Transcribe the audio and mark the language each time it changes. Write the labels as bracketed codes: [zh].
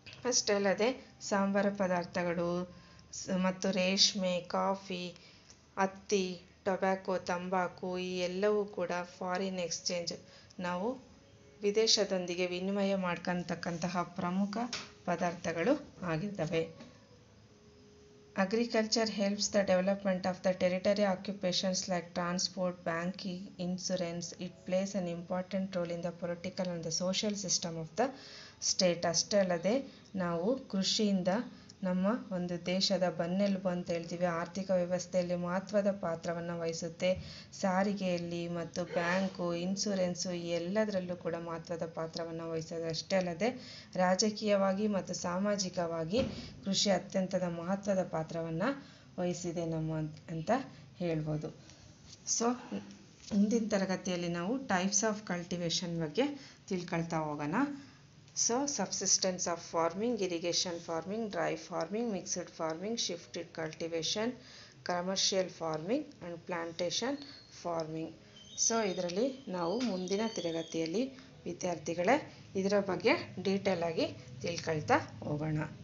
[kn] ಅಷ್ಟೇ ಅಲ್ಲದೆ ಸಾಂಬಾರ ಪದಾರ್ಥಗಳು ಮತ್ತು ರೇಷ್ಮೆ, ಕಾಫಿ, ಹತ್ತಿ, ಟೊಬ್ಯಾಕೊ, ತಂಬಾಕು ಈ ಎಲ್ಲವೂ ಕೂಡ ಫಾರಿನ್ ಎಕ್ಸ್ಚೇಂಜ್ ನಾವು ವಿದೇಶದೊಂದಿಗೆ ವಿನಿಮಯ ಮಾಡ್ಕೊತಕ್ಕಂತಹ ಪ್ರಮುಖ ಪದಾರ್ಥಗಳು ಆಗಿರ್ತವೆ. [en] Agriculture helps the development of the territory occupations like transport, banking, insurance. It plays an important role in the political and the social system of the state. [kn] ಅಷ್ಟೇ ಅಲ್ಲದೆ ನಾವು ಕೃಷಿಯಿಂದ ನಮ್ಮ ಒಂದು ದೇಶದ ಬೆನ್ನೆಲುಬು ಅಂತ ಹೇಳ್ತೀವಿ. ಆರ್ಥಿಕ ವ್ಯವಸ್ಥೆಯಲ್ಲಿ ಮಹತ್ವದ ಪಾತ್ರವನ್ನು ವಹಿಸುತ್ತೆ. ಸಾರಿಗೆಯಲ್ಲಿ ಮತ್ತು ಬ್ಯಾಂಕು, ಇನ್ಶೂರೆನ್ಸು ಈ ಎಲ್ಲದರಲ್ಲೂ ಕೂಡ ಮಹತ್ವದ ಪಾತ್ರವನ್ನು ವಹಿಸೋದು. ಅಷ್ಟೇ ಅಲ್ಲದೆ ರಾಜಕೀಯವಾಗಿ ಮತ್ತು ಸಾಮಾಜಿಕವಾಗಿ ಕೃಷಿ ಅತ್ಯಂತದ ಮಹತ್ವದ ಪಾತ್ರವನ್ನು ವಹಿಸಿದೆ ಅಂತ ಹೇಳ್ಬೋದು. ಸೊ ಮುಂದಿನ ತರಗತಿಯಲ್ಲಿ ನಾವು ಟೈಪ್ಸ್ ಆಫ್ ಕಲ್ಟಿವೇಷನ್ ಬಗ್ಗೆ ತಿಳ್ಕೊಳ್ತಾ ಹೋಗೋಣ. [en] So subsistence of farming, irrigation farming, dry farming, mixed farming, shifted cultivation, commercial farming and plantation farming. [kn] So ಇದರಲ್ಲಿ ನಾವು ಮುಂದಿನ ತರಗತಿಯಲ್ಲಿ ವಿದ್ಯಾರ್ಥಿಗಳೇ ಇದರ ಬಗ್ಗೆ ಡೀಟೇಲ್ ಆಗಿ ತಿಳ್ಕೊಳ್ತಾ ಹೋಗೋಣ.